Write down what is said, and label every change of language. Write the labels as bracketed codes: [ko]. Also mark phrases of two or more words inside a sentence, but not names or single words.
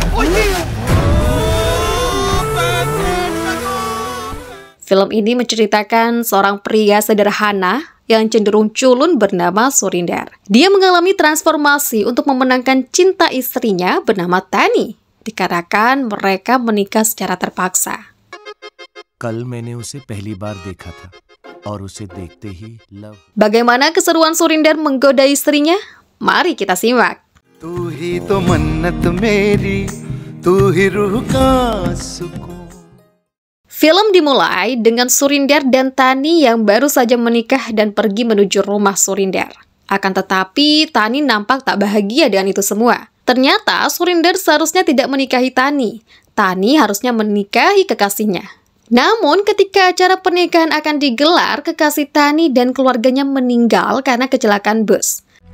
[id] Film ini menceritakan seorang pria sederhana yang cenderung culun bernama Surinder. Dia mengalami transformasi untuk memenangkan cinta istrinya bernama Tani, dikarenakan mereka menikah secara terpaksa. [hi] कल मैंने उसे पहली बार देखा था और उसे देखते ही लव. [id] Bagaimana keseruan Surinder menggoda istrinya? Mari kita simak. [hi] तू ही तो मन्नत मेरी, तू ही रूह का सुकून. [id] Film dimulai dengan Surinder dan Tani yang baru saja menikah dan pergi menuju rumah Surinder. Akan tetapi, Tani nampak tak bahagia dengan itu semua. Ternyata Surinder seharusnya tidak menikahi Tani. Tani harusnya menikahi kekasihnya. Namun ketika acara pernikahan akan digelar, kekasih Tani dan keluarganya meninggal karena kecelakaan bus.